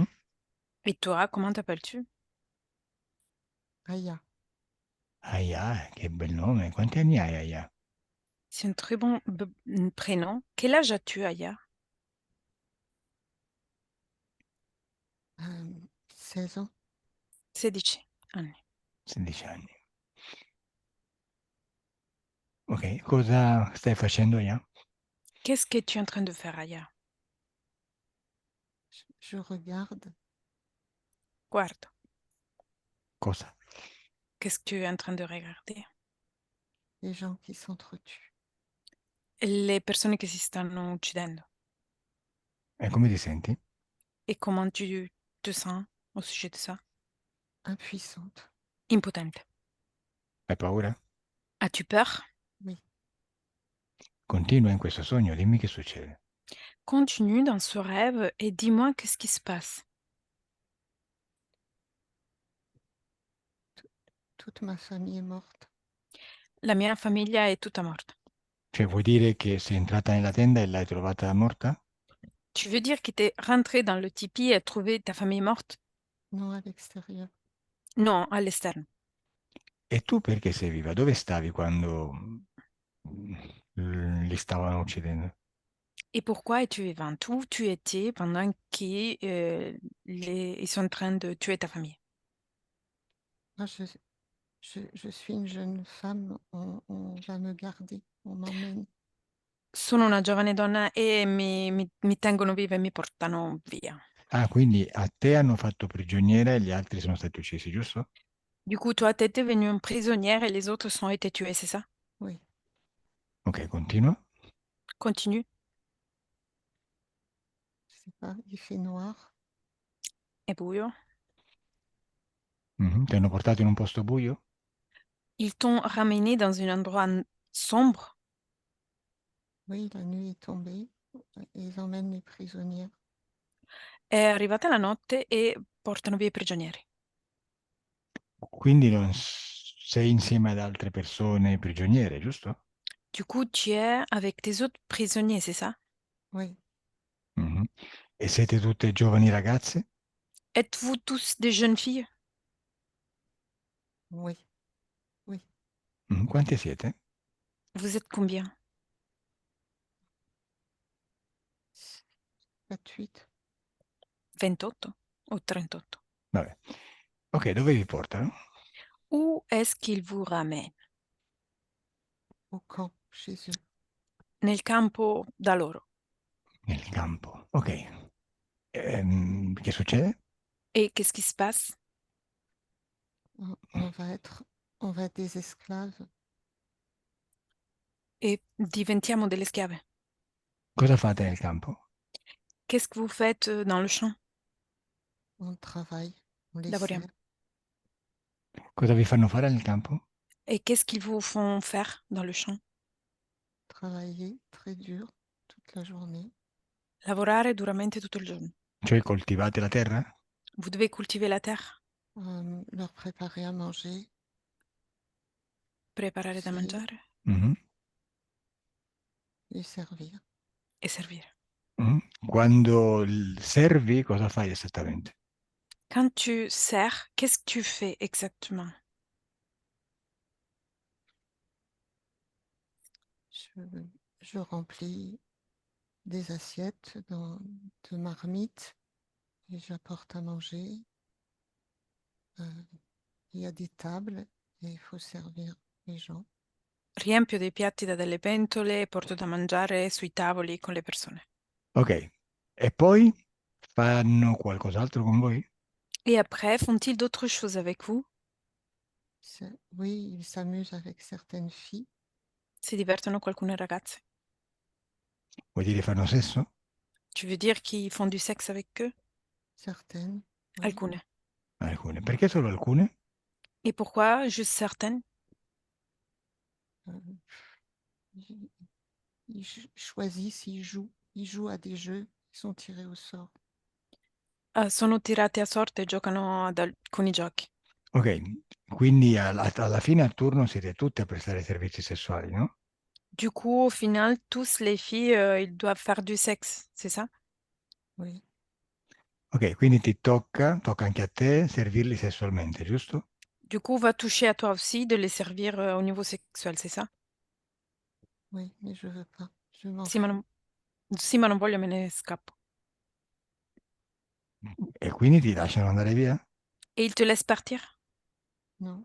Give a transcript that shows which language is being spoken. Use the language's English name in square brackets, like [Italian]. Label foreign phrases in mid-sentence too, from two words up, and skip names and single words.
[French] Et toi, comment t'appelles-tu? Aya, [Italian] Aya, che bel nome. Quanti anni hai, Aya? [French] C'est un très bon prénom. Quel âge as-tu, Aya? 16 ans. [Italian] 16 anni. 16 anni. Ok, cosa stai facendo, Aya? [French] Qu'est-ce que tu es en train de faire, Aya? Je regarde [Italian] Guarda. Cosa? [French] Qu'est-ce que tu es en train de regarder? les gens qui s'entretuent. [Italian] Le persone che si stanno uccidendo. E come ti senti? [French] Et comment tu te sens au sujet de ça? Impuissante. [Italian] Impotente. Hai paura? [French] As-tu peur? Oui. [Italian] Continua in questo sogno, dimmi che succede. [French] Continue dans ce rêve et dis-moi qu'est-ce qui se passe. Toute ma famille est morte. [Italian] La mia famiglia è tutta morta. Cioè, vuoi dire che sei entrata nella tenda e l'hai trovata morta? [French] Tu veux dire que t'es rentré dans le tipi et trouvé ta famille morte? Non, à l'extérieur. [Italian] Non, all'esterno. E tu perché sei viva? Dove stavi quando li stavano uccidendo? [French] Et pourquoi es-tu vivante? Où tu étais pendant ils sont en train de tuer ta famille? Moi, je suis une jeune femme. On va me garder. On m'emmène. [Italian] Sono una giovane donna e mi tengono viva e mi portano via. Ah, quindi a te hanno fatto prigioniera e gli altri sono stati uccisi, giusto? [French] Du coup, toi, t'étais devenue prisonnière et les autres sont été tués, c'est ça? Oui. [Italian] Ok, continua. [French] Continue. Je sais pas. Il fait noir. [Italian] È buio. Mhm. Ti hanno portato in un posto buio? [French] Ils t'ont ramené dans un endroit sombre. Oui, la nuit est tombée. Et ils emmènent les prisonnières. [Italian] È arrivata la notte e portano via i prigionieri. Quindi non sei insieme ad altre persone prigioniere, giusto? [French] Du coup, tu es avec tes autres prisonniers, c'est ça? Oui. Mhm. [Italian] E siete tutte giovani ragazze? [French] Êtes-vous tous des jeunes filles? Oui. Oui. [Italian] Quante siete? [French] Vous êtes combien? 4-8. [Italian] 28 o 38? Vabbè. Ok, dove vi portano? [French] Où est-ce qu'ils vous ramènent? Au camp, chez eux. [Italian] Nel campo da loro. Nel campo. Ok. Che succede? [French] Et qu'est-ce qui se passe? On va être des esclaves. [Italian] Et diventiamo delle schiave. Cosa fate nel campo? [French] Qu'est-ce que vous faites dans le champ? On travaille. On les [Italian] Lavoriamo. [French] sert. [Italian] Cosa vi fanno fare nel campo? [French] Et qu'est-ce qu'ils vous font faire dans le champ? Travailler très dur toute la journée. [Italian] Lavorare duramente tutto il giorno. Cioè coltivate la terra? [French] Vous devez cultiver la terre, Leur préparer à manger. [Italian] preparare da [French] C'est [Italian] mangiare Mhm. [French] les servir. [Italian] e servire. Mhm. Quando servi, cosa fai esattamente? [French] Quand tu sers, qu'est-ce que tu fais exactement? Je, je remplis des assiettes de marmites et j'apporte à manger. Il y a des tables et il faut servir les gens. [Italian] Riempio dei piatti da delle pentole e porto da mangiare sui tavoli con le persone. Ok. E poi fanno qualcos'altro con voi? [French] Et après, font-ils d'autres choses avec vous? Oui, ils s'amusent avec certaines filles. [Italian] Si divertono con alcune ragazze? Vuol dire fanno sesso? [French] Tu veux dire qu'ils font du sexe avec eux? Certaines, oui. [Italian] Alcune. Alcune. Perché solo alcune? [French] Et pourquoi juste certaines? Euh, ils choisissent, ils jouent à des jeux sont tirés au sort. [Italian] Sono tirati a sorte e giocano ad alcuni giochi. Ok, quindi alla fine a turno siete tutte a prestare servizi sessuali, no? [French] Du coup, au final, tous les filles, ils doivent faire du sexe, c'est ça? Oui, [Italian] Ok, quindi tocca anche a te servirli sessualmente, giusto? [French] Du coup, va toucher à toi aussi de les servir au niveau sexuel, c'est ça? oui, mais je veux pas. Je [Italian] Sì, ma [French] m'enfuis. [Italian] non, sì, ma non voglio, me ne scappo. E quindi ti lasciano andare via? [French] Et ils te laissent partir? Non,